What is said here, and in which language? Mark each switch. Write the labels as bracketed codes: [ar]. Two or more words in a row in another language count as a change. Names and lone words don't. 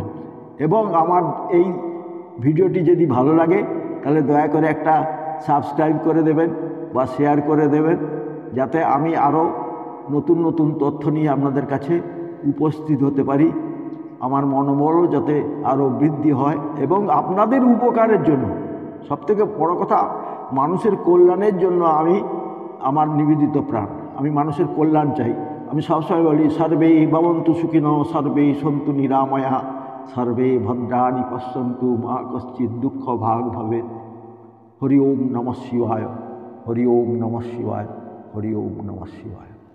[bn] এবং আমার এই ভিডিওটি যদি ভালো লাগে তাহলে দয়া করে একটা সাবস্ক্রাইব করে দেবেন বা শেয়ার করে দেবেন, যাতে আমি আরও নতুন নতুন তথ্য নিয়ে আপনাদের কাছে উপস্থিত হতে পারি, আমার মনোবলও যাতে আরও বৃদ্ধি হয়, এবং আপনাদের উপকারের জন্য, সবথেকে বড় কথা মানুষের কল্যাণের জন্য আমার নিবেদিত প্রাণ, আমি মানুষের কল্যাণ চাই। আমি সবসময় বলি, [sa] সর্বে ভবন্তু সুখিনঃ, সর্বে সন্তু নিরাময়া, সর্বে ভদ্রাণি পশ্যন্তু, মা কশ্চিৎ দুঃখ ভাগ ভবেৎ। হরি ওম নমঃ শিবায়, হরি ওম নমঃ শিবায়, হরি ওম নমঃ শিবায়।